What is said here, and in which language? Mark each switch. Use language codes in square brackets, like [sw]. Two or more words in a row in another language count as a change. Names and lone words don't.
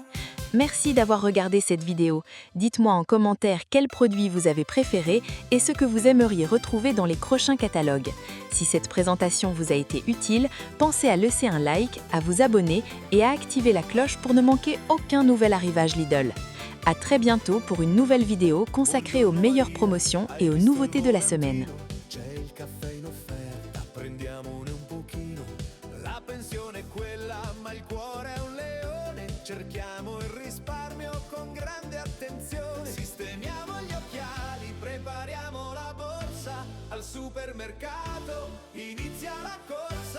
[fr] Merci d'avoir regardé cette vidéo. Dites-moi en commentaire quel produit vous avez préféré et ce que vous aimeriez retrouver dans les prochains catalogues. Si cette présentation vous a été utile, pensez à laisser un like, à vous abonner et à activer la cloche pour ne manquer aucun nouvel arrivage Lidl. À très bientôt pour une nouvelle vidéo consacrée aux meilleures promotions et aux nouveautés de la semaine. [it] C'è il caffè in offerta, prendiamone un pochino. La pensione è quella, ma il cuore è un leone. Cerchiamo il risparmio con grande attenzione. Sistemiamo gli occhiali, prepariamo la borsa. Al Al supermercato inizia la corsa.